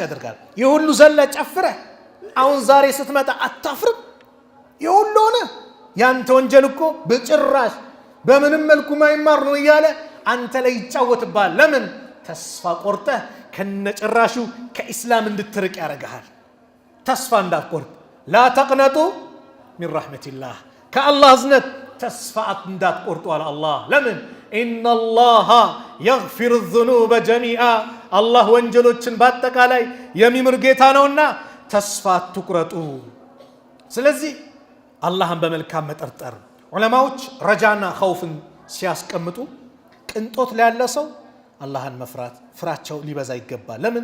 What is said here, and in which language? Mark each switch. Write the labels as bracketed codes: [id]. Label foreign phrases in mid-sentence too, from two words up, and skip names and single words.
[am] ያደርጋል የሁሉ ዘለ ጨፍረህ አሁን ዛሬ ስትመጣ አታፍርም የሁሉ ሆነ ያንተ ወንጀል እኮ በጭራሽ በምንም መልኩ ማይማር ነው እያለ አንተ ላይ ይጫወትብሃል ለምን ተስፋ ቆርጠህ ከነጭራሹ ከኢስላም እንድትርቅ ያረጋሃል ተስፋ እንዳትቆርጥ [ar] لا تقنطوا من رحمة الله كالله [am] እዝነት ተስፋ እንዳትቆርጡ አለ አላህ ለምን [ar] إن الله يغفر الذنوب جميعا [am] الله ወንጀሎችን በአጠቃላይ የሚምር ጌታ ነውና ተስፋ አትቁረጡ። ስለዚህ አላህን በመልካም መጠርጠር። ዑለማዎች ረጃና ኸውፍን ሲያስቀምጡ ቅንጦት ላይ ያለ ሰው አላህን መፍራት ፍራቸው ሊበዛ ይገባል። ለምን?